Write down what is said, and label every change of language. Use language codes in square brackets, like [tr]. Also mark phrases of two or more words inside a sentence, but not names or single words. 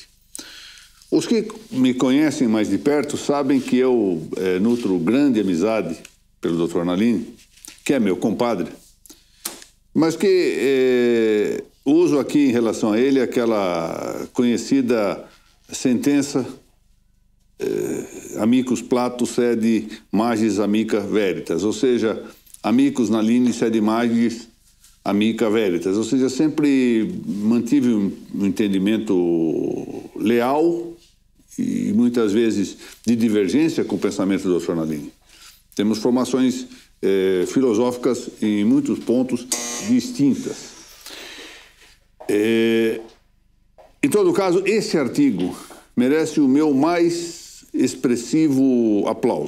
[pt] Os que me conhecem mais de perto sabem que eu nutro grande amizade pelo Dr. Nalini, que é meu compadre, mas que uso aqui em relação a ele aquela conhecida sentença [la] amicus Plato sed magis amica veritas, [pt] ou seja, [la] amicus Nalini sed magis amica veritas, [pt] ou seja, sempre mantive um entendimento leal e muitas vezes de divergência com o pensamento do Dr. Nalini. Temos formações filosóficas em muitos pontos distintas. Em todo caso, esse artigo merece o meu mais expressivo aplauso.